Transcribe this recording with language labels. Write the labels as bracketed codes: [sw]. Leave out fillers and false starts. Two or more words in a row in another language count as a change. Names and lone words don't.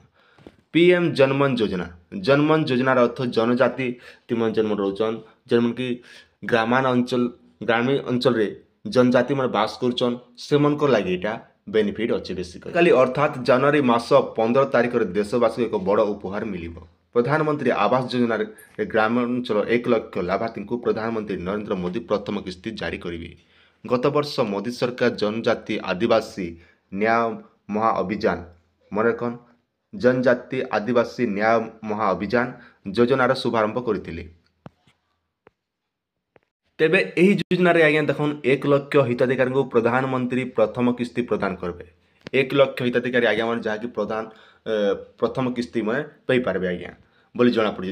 [or] ପିଏମ୍ ଜନମନ ଯୋଜନା ଜନମନ ଯୋଜନାର ଅର୍ଥ ଜନଜାତି ତିମାନେ ଯେନ୍ ରହୁଛନ୍, ଯେନ୍କି ଗ୍ରାମୀଣ ଅଞ୍ଚଳରେ जनजाति ମାନେ ବାସ କରୁଛନ୍ ସେମାନଙ୍କର ଲାଗି ଏଇଟା ବେନିଫିଟ୍ ଅଛି ବେସିକାଲି। କାଲି ଅର୍ଥାତ୍ ଜାନୁଆରୀ ମାସ 15 ତାରିଖରେ ଦେଶବାସୀକୁ ଏକ ବଡ଼ ଉପହାର ମିଳିବ। ପ୍ରଧାନମନ୍ତ୍ରୀ ଆବାସ ଯୋଜନାରେ ଗ୍ରାମାଞ୍ଚଳ 1 ଲକ୍ଷ ଲାଭାର୍ଥୀଙ୍କୁ ପ୍ରଧାନମନ୍ତ୍ରୀ ନରେନ୍ଦ୍ର ମୋଦି ପ୍ରଥମ କିସ୍ତି ଜାରି କରିବେ। ଗତ ବର୍ଷ ମୋଦି ସରକାର जनजाति आदिवासी न्याय महाअभियान ମନେ ରଖନ୍ जनजाति आदिवासी न्याय महाअभियान ଯୋଜନାର ଶୁଭାରମ୍ଭ କରିଥିଲେ। ତେବେ ଏହି ଯୋଜନାରେ ଆଜ୍ଞା ଦେଖୁନ୍ 1 ଲକ୍ଷ ହିତାଧିକାରୀଙ୍କୁ ପ୍ରଧାନମନ୍ତ୍ରୀ ପ୍ରଥମ କିସ୍ତି ପ୍ରଦାନ କରିବେ। 1 ଲକ୍ଷ ହିତାଧିକାରୀ ଆଜ୍ଞା ମାନେ ଯାହାକି ପ୍ରଥମ କିସ୍ତି ମାନେ ପାଇପାରିବେ ଆଜ୍ଞା ବୋଲି ଜଣାପଡ଼ିଛି।